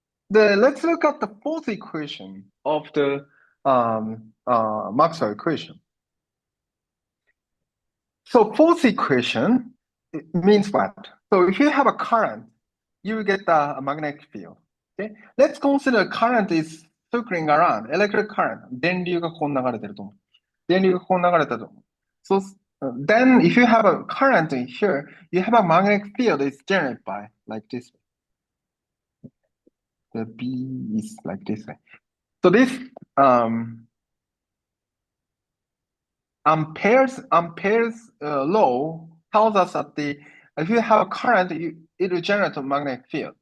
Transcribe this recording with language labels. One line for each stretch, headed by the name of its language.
English: Let's look at the fourth equation of the Maxwell equation. So fourth equation means what? So if you have a current, you will get a magnetic field. Okay? Let's consider current is circling around, electric current.
Japanese: 電流がこう流れてると思う。電流がこう流れたと思う。
English: So then if you have a current in here, you have a magnetic field is generated by like this way. The B is like this way. So this Ampere's law tells us that if you have a current, it will generate a magnetic field.